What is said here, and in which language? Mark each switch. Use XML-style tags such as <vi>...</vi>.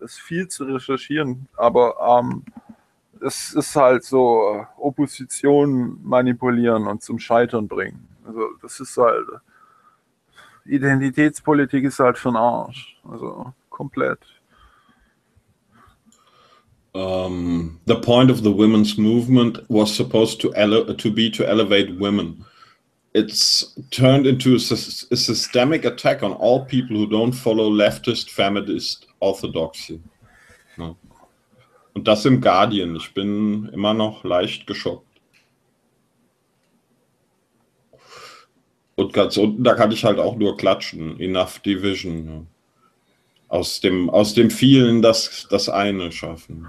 <de>Das ist viel zu recherchieren, aber es ist halt so Opposition manipulieren und zum Scheitern bringen. Also das ist halt, Identitätspolitik ist halt für den Arsch, also komplett.</de> <en>The point of the women's movement was supposed to elevate women. It's turned into a systemic attack on all people who don't follow leftist, feminist orthodoxy. No.</en> <de>Und das im Guardian, ich bin immer noch leicht geschockt. Und ganz unten, da kann ich halt auch nur klatschen.</de> <en>Enough Division.</en> <de>Ja. Aus dem vielen das eine schaffen.</de>